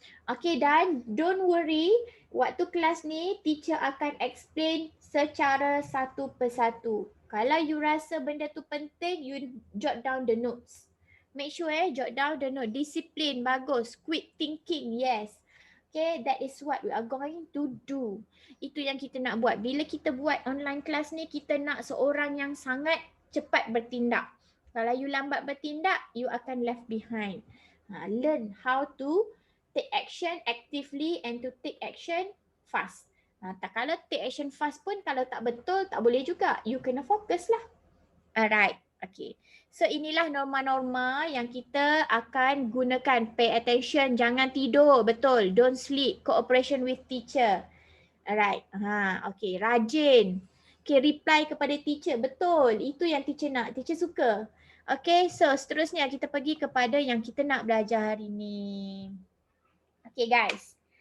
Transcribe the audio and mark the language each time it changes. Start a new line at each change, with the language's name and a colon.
Malay: Okay, dan
English: don't worry,
Malay: waktu kelas ni teacher akan explain secara satu persatu. Kalau you rasa benda tu penting, you
English: jot down the notes. Make sure jot down the note.
Malay: Disiplin, bagus.
English: Quick thinking, yes. Okay, that is what we are going to do.
Malay: Itu yang kita nak buat. Bila kita buat online class ni, kita nak seorang yang sangat cepat bertindak. Kalau you lambat bertindak, you akan
English: left behind. Learn how to take action actively and to take action fast.
Malay: Kalau
English: take action fast
Malay: pun kalau tak betul, tak boleh juga. You kena fokus lah. Alright, okay. So inilah norma-norma yang kita akan gunakan.
English: Pay attention,
Malay: jangan tidur, betul.
English: Don't sleep, cooperation with teacher.
Malay: Alright, okay. Rajin. Okay, reply kepada teacher, betul. Itu yang teacher nak, teacher suka. Okay, so seterusnya kita pergi kepada yang kita nak belajar hari ni. Okay guys.